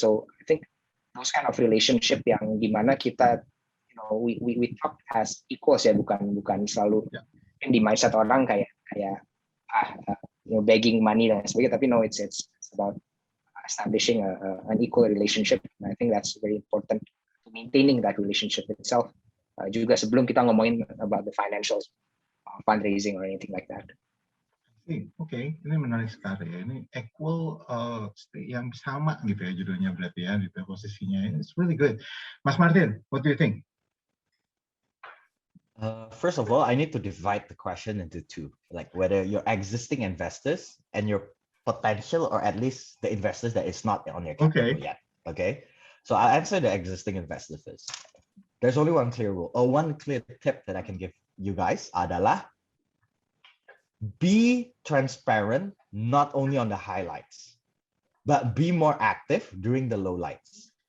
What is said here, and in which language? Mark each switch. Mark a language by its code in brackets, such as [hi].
[en] So I think those kind of relationship [id] yang dimana kita [en] we talk as equals ya, [id] bukan selalu di mindset orang kayak [en] begging money [id] dan sebagainya, tapi [en] no, it's about establishing an equal relationship, and I think that's very important to maintaining that relationship itself, [id] juga sebelum kita ngomongin [en] about the financials, fundraising or anything like that. [id] Oke, ini menarik sekali ya. Ini equal yang sama gitu ya judulnya berarti ya, gitu posisinya. [en] It's really good. Mas Martin, what do you think? First of all, I need to divide the question into two, like whether your existing investors and your potential, or at least the investors that is not on your capital yet. Okay, so I'll answer the existing investor first. There's only one clear rule, or one clear tip that I can give you guys [id] adalah [en] be transparent, not only on the highlights, but be more active during the lowlights.